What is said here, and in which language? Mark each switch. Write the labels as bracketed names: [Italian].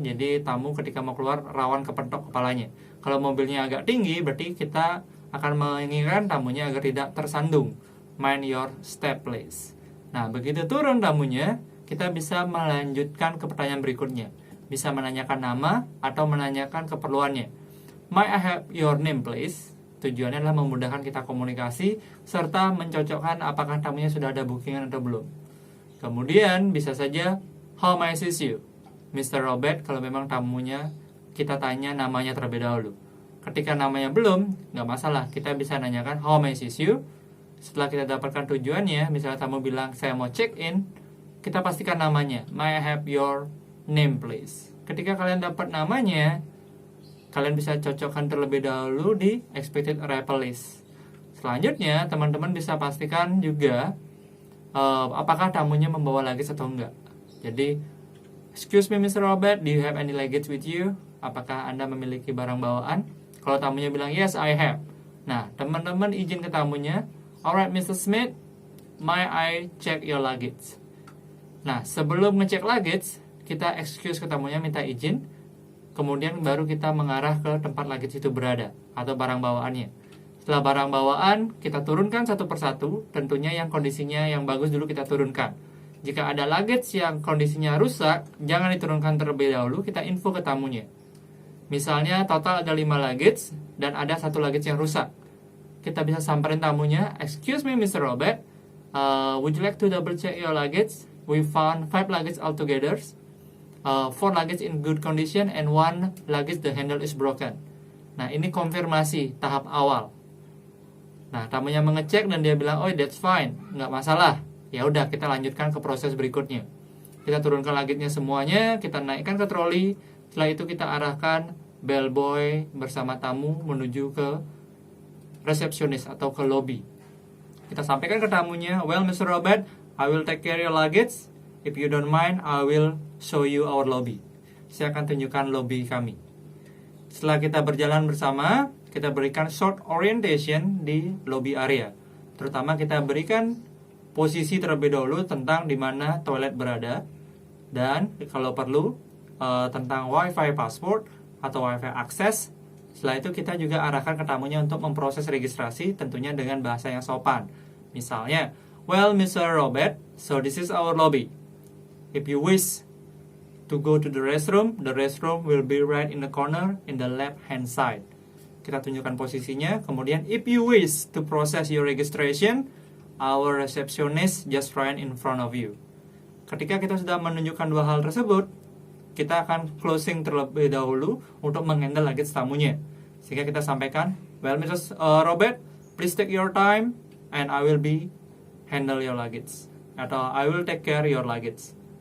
[Indonesian] Jadi tamu ketika mau keluar rawan kepentok kepalanya. Kalau mobilnya agak tinggi, berarti kita akan menginginkan tamunya agar tidak tersandung. [English] Mind your step please. [Indonesian] Nah, begitu turun tamunya, kita bisa melanjutkan ke pertanyaan berikutnya. Bisa menanyakan nama atau menanyakan keperluannya. [English] May I have your name please? [Indonesian] Tujuannya adalah memudahkan kita komunikasi serta mencocokkan apakah tamunya sudah ada bookingan atau belum. Kemudian bisa saja, [English] how may I assist you? Mr. [Indonesian] Robert, kalau memang tamunya kita tanya namanya terlebih dahulu. Ketika namanya belum, nggak masalah, kita bisa nanyakan [English] how may I assist you. [Indonesian] Setelah kita dapatkan tujuannya, misalnya tamu bilang saya mau check in, kita pastikan namanya. [English] May I have your name please? [Indonesian] Ketika kalian dapat namanya, kalian bisa cocokkan terlebih dahulu di expected arrival list. Selanjutnya, teman-teman bisa pastikan juga apakah tamunya membawa luggage atau enggak. Jadi, [English] excuse me Mr. Robert, do you have any luggage with you? [Indonesian] Apakah Anda memiliki barang bawaan? Kalau tamunya bilang [English] yes, I have. [Indonesian] Nah, teman-teman izin ke tamunya, [English] alright Mr. Smith, may I check your luggage? [Indonesian] Nah, sebelum ngecek luggage, kita excuse ke tamunya, minta izin. Kemudian baru kita mengarah ke tempat luggage itu berada atau barang bawaannya. Setelah barang bawaan, kita turunkan satu persatu. Tentunya yang kondisinya yang bagus dulu kita turunkan. Jika ada luggage yang kondisinya rusak, jangan diturunkan terlebih dahulu, kita info ke tamunya. Misalnya total ada 5 luggage dan ada 1 luggage yang rusak. Kita bisa samperin tamunya, [English] excuse me Mr. Robert, would you like to double check your luggage? We found 5 luggage altogether. 4 luggage in good condition and 1 luggage the handle is broken. [Indonesian] Nah, ini konfirmasi tahap awal. Nah, tamunya mengecek dan dia bilang, [English] oh that's fine, [Indonesian] nggak masalah. Ya udah, kita lanjutkan ke proses berikutnya. Kita turunkan luggage-nya semuanya, kita naikkan ke troli. Setelah itu kita arahkan bellboy bersama tamu menuju ke resepsionis atau ke lobby. Kita sampaikan ke tamunya, [English] well Mr. Robert, I will take care your luggage. If you don't mind, I will show you our lobby. [Indonesian] Saya akan tunjukkan lobby kami. Setelah kita berjalan bersama, kita berikan short orientation di lobby area. Terutama kita berikan posisi terlebih dahulu tentang di mana toilet berada. Dan kalau perlu, tentang wifi password atau WiFi akses. Setelah itu kita juga arahkan ke tamunya untuk memproses registrasi, tentunya dengan bahasa yang sopan. Misalnya, [English] well, Mr. Robert, so this is our lobby. If you wish to go to the restroom will be right in the corner in the left hand side. [Indonesian] Kita tunjukkan posisinya. Kemudian, [English] if you wish to process your registration, our receptionist just right in front of you. [Indonesian] Ketika kita sudah menunjukkan dua hal tersebut, kita akan closing terlebih dahulu untuk menghandle luggage tamunya. Sehingga kita sampaikan, [English] well, Mrs. Robert, please take your time and I will be handle your luggage. [Indonesian] Atau [English] I will take care your luggage.